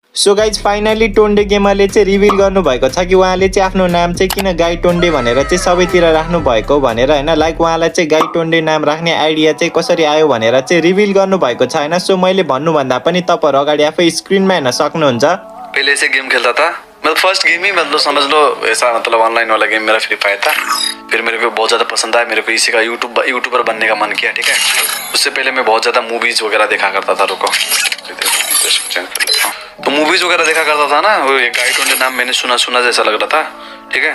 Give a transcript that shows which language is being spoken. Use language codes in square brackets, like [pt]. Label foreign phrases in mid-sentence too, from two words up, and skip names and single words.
[en] so guys [ne] फाइनली टोन्डे गेमरले चाहिँ रिभिल गर्नुभएको छ कि उहाँले चाहिँ आफ्नो नाम चाहिँ किन गाई टोन्डे भनेर चाहिँ सबैतिर राख्नु भएको भनेर होइन। लाइक उहाँलाई चाहिँ गाई टोन्डे नाम राख्ने आइडिया चाहिँ कसरी आयो भनेर चाहिँ रिभिल गर्नुभएको छ होइन। सो मैले भन्नुभन्दा पनि तपाईँहरू अगाडि आफै स्क्रिनमा हेर्न सक्नुहुन्छ। [hi] पहले से गेम खेलता था, मतलब [en] first game [hi] ही मतलब समझ लो ऐसा, मतलब ऑनलाइन वाला गेम मेरा फ्री फायर था। फिर मेरे को बहुत ज़्यादा पसंद आया, मेरे को इसी का यूट्यूबर बनने का मन किया, ठीक है। उससे पहले मैं बहुत ज़्यादा मूवीज़ वगैरह देखा करता था। रुको तो मूवीज़ वगैरह देखा करता था ना, वो ये गाई टोन्डे नाम मैंने सुना जैसा लग रहा था, ठीक है।